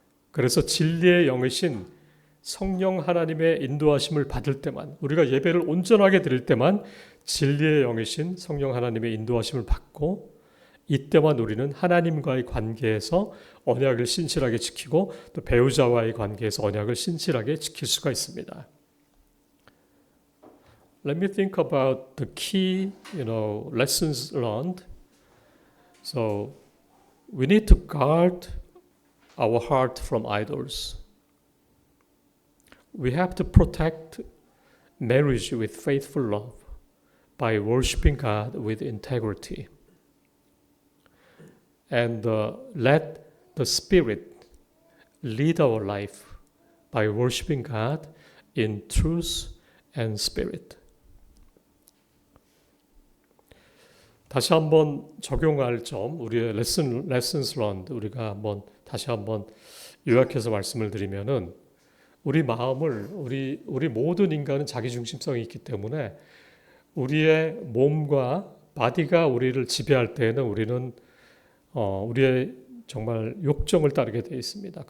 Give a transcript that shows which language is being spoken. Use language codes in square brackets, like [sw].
[ko] 그래서 진리의 영이신 성령 하나님의 인도하심을 받을 때만, 우리가 예배를 온전하게 드릴 때만 진리의 영이신 성령 하나님의 인도하심을 받고, 이때만 우리는 하나님과의 관계에서 언약을 신실하게 지키고 또 배우자와의 관계에서 언약을 신실하게 지킬 수가 있습니다. [en] Let me think about the key, lessons learned. So we need to guard our heart from idols. We have to protect marriage with faithful love by worshiping God with integrity. And let the Spirit lead our life by worshiping God in truth and spirit. [ko] 다시 한번 적용할 점, 우리의 [en] lessons learned, [ko] 우리가 다시 한번 요약해서 말씀을 드리면은, 우리 마음을, 우리 모든 인간은 자기중심성이 있기 때문에 우리의 몸과 바디가 우리를 지배할 때에는 우리는 우리의 정말 욕정을 따르게 되어 있습니다.